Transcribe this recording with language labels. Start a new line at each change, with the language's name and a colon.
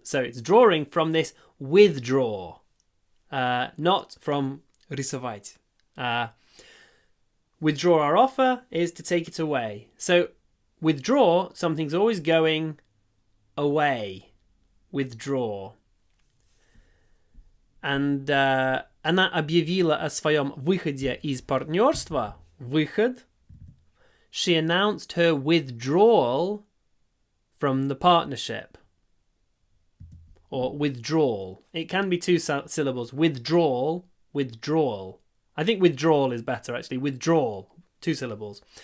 English: So it's drawing from this withdraw, not from
Russian: рисовать.
English: Withdraw our offer is to take it away. So withdraw, something's always going away. Withdraw.
Russian: And она объявила о своем выходе из партнерства. Выход.
English: She announced her withdrawal from the partnership. Or withdrawal. It can be two syllables. Withdrawal, withdrawal. I think withdrawal is better, actually. Withdrawal, two syllables.